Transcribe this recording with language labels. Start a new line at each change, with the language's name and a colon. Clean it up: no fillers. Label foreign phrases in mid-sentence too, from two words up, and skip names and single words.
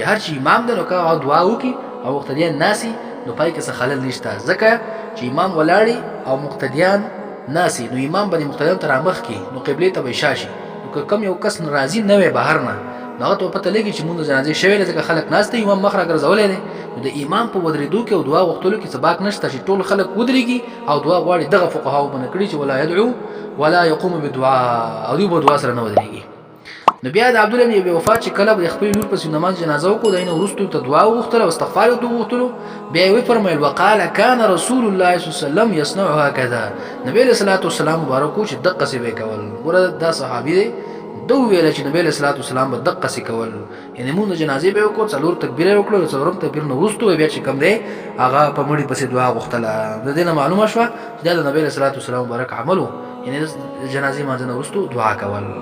Pashto: هر چې امام دی نو که هغه دعا وکړي او مقتدیان ناسي نو پای کې څه خلل نشته، ځکه چې امام ولاړي او مقتدیان ناسي نو امام باندې مقتدیان ته رامخ کړي نو قبلې ته به شاشي. نو که کم یو کس راضي نه وي بهر نه نو هغه ته پته لګي چې مونږ جنازې شوی دی، ځکه خلک ناست دی امام مخ راګرځولی دی. نو د امام په ودرېدو کې او دعا غوښتلو کې څه باک نشته چې ټول خلک ودرېږي او دعا غواړي. دغه فقهاو باندې کړي چې
Arabic: ولا يدعو ولا يقوم بدعاء،
Pashto: او دوی به دعا سره نه ودرېږي. نو بیا د عبدالله بن ابي وفا چې کله د خپلې لور پسې نماز جنازه وکړو، د هغې نه وروستو ته دعا وغوښتله او استغفار ورته وغوښتلو، بیا یې وفرمیل
Arabic: وقال كان رسول الله صلی الله علیه وسلم یصنع هکذا،
Pashto: نبي علیه الصلاة والسلام مبارک و چې دقسې به یې کول. ګوره دا صحابي دی، ده وویله چې نبي علیه الصلاة والسلام به دقسې کول، یعنې مونږ د جنازې به یې وکړو، څلور تکبیره یې وکړو، د څلورم تکبیر نه وروستو بیا چې کوم دی هغه په مړي پسې دعا غوښتله. د دې نه معلومه شوه چې دا د نبي علیه الصلاة والسلام مبارک عمل و، یعنې د جنازې لمانځه نه وروستو دعا کول.